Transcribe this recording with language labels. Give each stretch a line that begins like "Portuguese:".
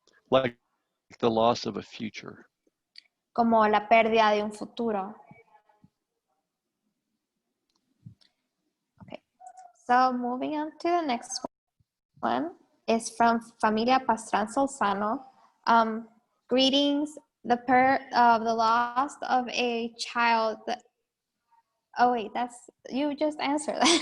English: Like the loss of a future.
Spanish: Como la pérdida de un futuro.
English: Okay. So moving on to the next one is from Familia Pastran Solzano. Greetings, the loss of a child. Oh wait, you just answered that.